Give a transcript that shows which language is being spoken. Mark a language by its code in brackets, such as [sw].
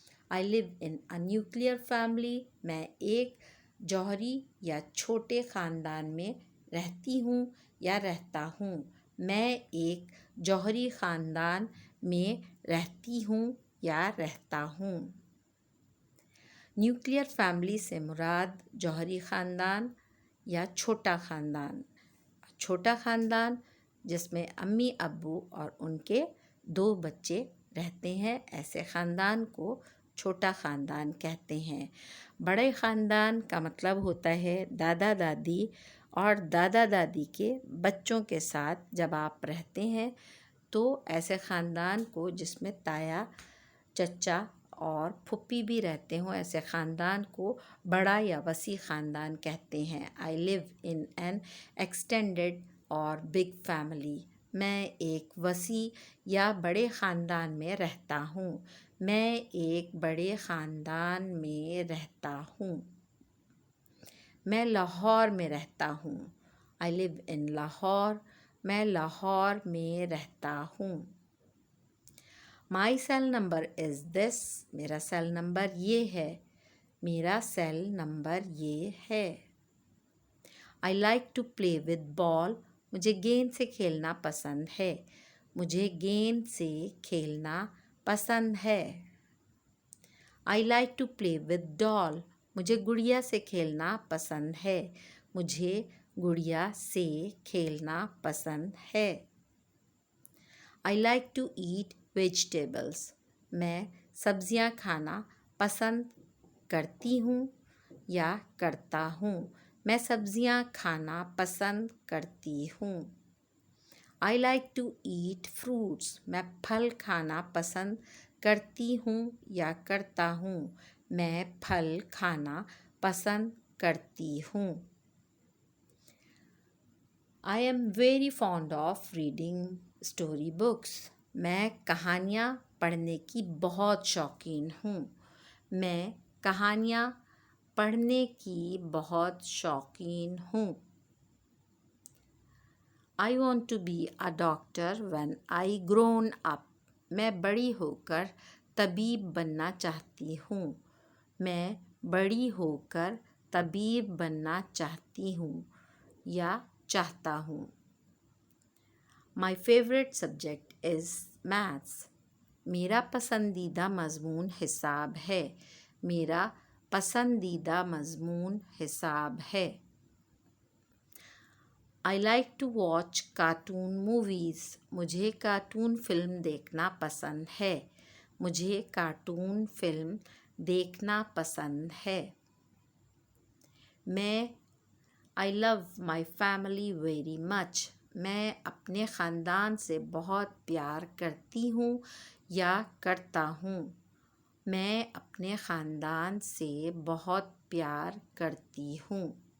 [en] I live in a nuclear family. [ur] میں ایک جوہری یا چھوٹے خاندان میں رہتی ہوں یا رہتا ہوں. میں ایک جوہری خاندان میں رہتی ہوں یا رہتا ہوں. نیوکلیئر فیملی سے مراد جوہری خاندان یا چھوٹا خاندان. چھوٹا خاندان جس میں امی ابو اور ان کے 2 بچے رہتے ہیں، ایسے خاندان کو چھوٹا خاندان کہتے ہیں. بڑے خاندان کا مطلب ہوتا ہے دادا دادی اور دادا دادی کے بچوں کے ساتھ جب آپ رہتے ہیں تو ایسے خاندان کو جس میں تایا، چچا اور پھپھی بھی رہتے ہوں، ایسے خاندان کو بڑا یا وسیع خاندان کہتے ہیں. [en] I live in an extended اور big family. [ur] میں ایک وسیع یا بڑے خاندان میں رہتا ہوں. میں ایک بڑے خاندان میں رہتا ہوں. میں لاہور میں رہتا ہوں. [en] I live in Lahore. [ur] میں لاہور میں رہتا ہوں. [en] My cell number is this. [ur] میرا سیل نمبر یہ ہے. میرا سیل نمبر یہ ہے. [en] I like to play with ball. [ur] مجھے گیند سے کھیلنا پسند ہے. مجھے گیند سے کھیلنا پسند ہے. [en] I like to play with doll. [ur] مجھے گڑیا سے کھیلنا پسند ہے. مجھے گڑیا سے کھیلنا پسند ہے. [en] I like to eat vegetables. [ur] میں سبزیاں کھانا پسند کرتی ہوں یا کرتا ہوں. میں سبزیاں کھانا پسند کرتی ہوں. [en] I like to eat fruits. [ur] میں پھل کھانا پسند کرتی ہوں یا کرتا ہوں. میں پھل کھانا پسند کرتی ہوں. [en] I am very fond of reading story books. [ur] میں کہانیاں پڑھنے کی بہت شوقین ہوں. میں کہانیاں پڑھنے کی بہت شوقین ہوں. [en] I want to be a doctor when I grown up. [ur] میں بڑی ہو کر طبیب بننا چاہتی ہوں. میں بڑی ہو کر طبیب بننا چاہتی ہوں یا چاہتا ہوں. [en] My favorite subject is maths. [ur] میرا پسندیدہ مضمون حساب ہے. میرا پسندیدہ مضمون حساب ہے. [en] I like to watch cartoon movies. [ur] مجھے کارٹون فلم دیکھنا پسند ہے. مجھے کارٹون فلم دیکھنا پسند ہے. [en] میں I love my family very much. [ur] میں اپنے خاندان سے بہت پیار کرتی ہوں یا کرتا ہوں. میں اپنے خاندان سے بہت پیار کرتی ہوں.